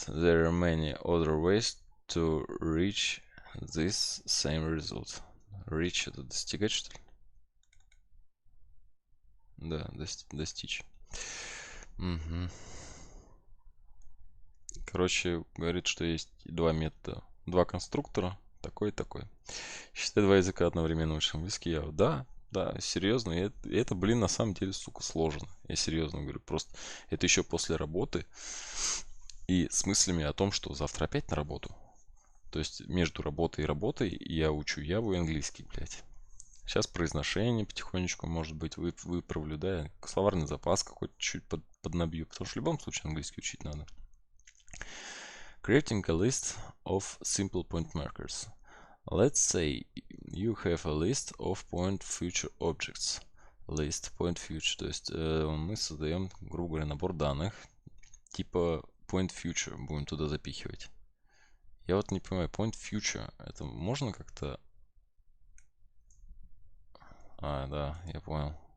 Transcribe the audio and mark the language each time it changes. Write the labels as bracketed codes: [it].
[en] There are many other ways to reach this same result. [ru] Reach это достигать, что ли? Да, достичь. Угу. Короче, говорит, что есть два метода, два конструктора, такой и такой. Считай два языка одновременно учишь английский. Да, серьезно. И это, блин, на самом деле, сука, сложно. Я серьезно говорю, просто это еще после работы и с мыслями о том, что завтра опять на работу. То есть между работой и работой я учу Яву и английский, блядь. Сейчас произношение потихонечку, может быть, выправлю, да, словарный запас какой-то чуть поднабью, потому что в любом случае английский учить надо. [en] Creating a list of simple point markers. Let's say you have a list of point future objects. [ru] List point future, то есть мы создаем, грубо говоря, набор данных типа point future, будем туда запихивать. Я вот не понимаю, point future, это можно как-то... да, я понял.